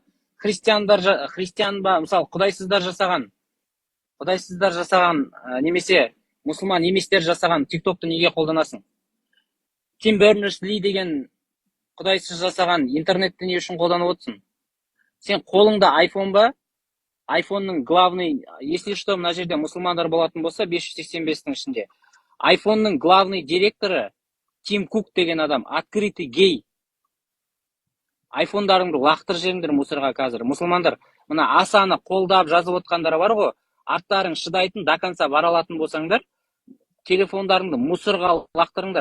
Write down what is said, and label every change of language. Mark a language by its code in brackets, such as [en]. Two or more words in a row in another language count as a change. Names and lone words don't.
[kk] Христиан ба, мысалы, құдайсыздар жасаған немесе мұсылман еместер жасаған тиктокты неге қолданасың? Тим Бернерс-Ли деген құдайсыз жасаған интернетті не үшін қолданып отырсың? Сен қолыңда айфон ба? Айфонның [ru] главный, если что, [kk] мына жерде мұсылмандар болатын болса, 585-тің ішінде. Айфонның главный директоры Тим Кук деген адам, [ru] открытый гей. [kk] Айфондарыңды лақтыр жеріңдер мусорға қазір. Мұсылмандар, мына Асаны қолдап жазып отқандар бар ғой, арттарың шыдайтын, [ru] до конца [kk] бара алатын болсаңдар, телефондарыңды мусорға лақтырыңдар.